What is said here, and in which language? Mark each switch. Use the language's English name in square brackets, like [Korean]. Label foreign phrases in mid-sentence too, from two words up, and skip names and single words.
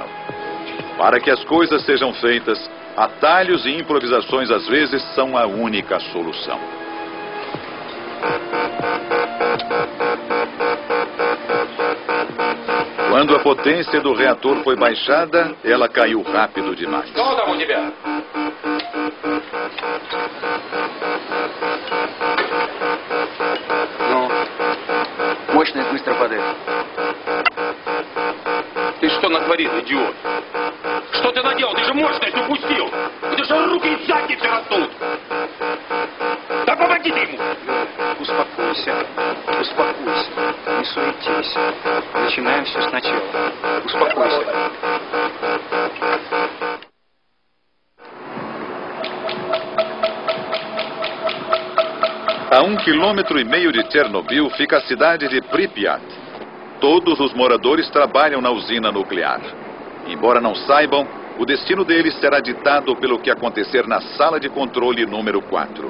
[Portuguese] Para que as coisas sejam feitas, atalhos e improvisações às vezes são a única solução. Quando a potência do reator foi baixada, ela caiu rápido demais. [Russian] Мощность быстро падает. Ты что натворил, идиот? Что ты наделал? Ты же мощность упустил! Где же руки и задницы растут? Да помогите ему! Успокойся, успокойся, не суетись. Начинаем все сначала. Успокойся. [Portuguese] A 1,5 km de Chernobyl fica a cidade de Pripyat. Todos os moradores trabalham na usina nuclear. Embora não saibam, o destino deles será ditado pelo que acontecer na sala de controle número 4.